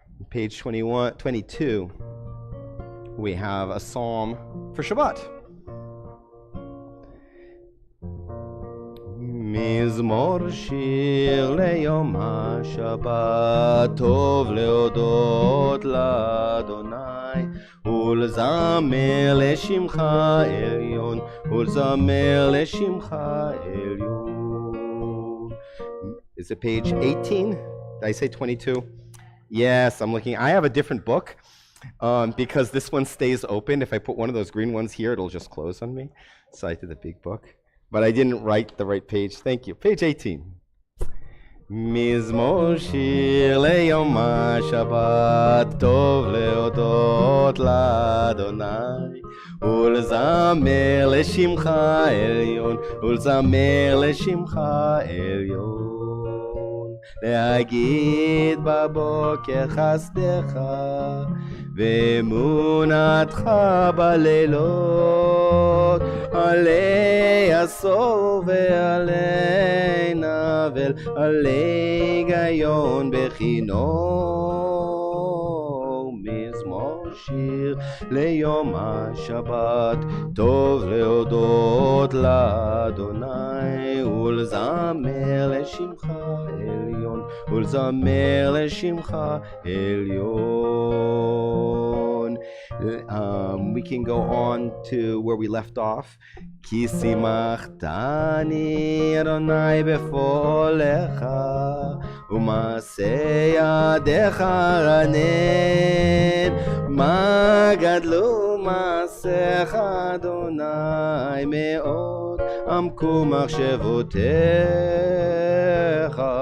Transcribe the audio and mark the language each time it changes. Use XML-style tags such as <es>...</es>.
<en>Page 22, we have a psalm for Shabbat.</en> <he>מזמור שיר ליום השבת, טוב להודות לאדוני, ולזמר לשמך עליון, ולזמר לשמך עליון.</he> <en>Is it page 18? Did I say 22? Yes, I'm looking. I have a different book because this one stays open. If I put one of those green ones here, it'll just close on me. So I did the big book. But I didn't write the right page. Thank you. Page 18.</en> <he>מזמור שיר ליום השבת, טוב להודות לאדוני, ולזמר לשמך עליון, ולזמר לשמך עליון. להגיד בבוקר חסדך, ואמונתך בלילות, עלי עשור ועלי נבל, עלי גיון בכינור. מזמור שיר ליום השבת, טוב להודות לאדוני, ולזמר לשמך עליון, ולזמר לשמך עליון.</he> <en>We can go on to where we left off.</en> <he>כי שימחתני אדוני בפועלך, ומעשה ידיך רנן. מה גדלו מעשיך אדוני, מאוד עמקו מחשבותיך.</he>